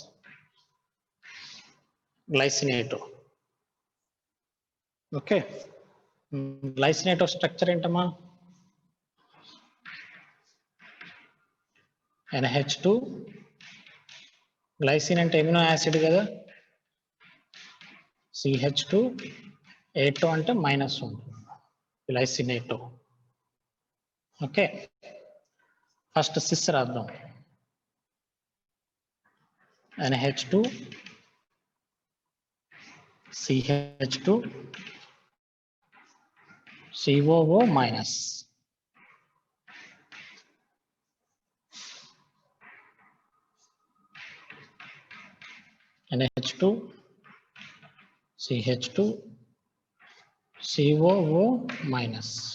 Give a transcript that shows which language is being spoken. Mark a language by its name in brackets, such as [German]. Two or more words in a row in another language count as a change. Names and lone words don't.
[English] glycinato. okay, glycinato structure ఏంటమ్మా? [Telugu] NH2 గ్లైసిన్ అంటే [English] amino acid [Telugu] కదా, CH2 A2 అంటే మైనస్ ఉంటుంది, గ్లైసిన్ A2. [English] okay, first cis రాద్దాం. NH2 CH2 COO minus. NH2 CH2 COO minus.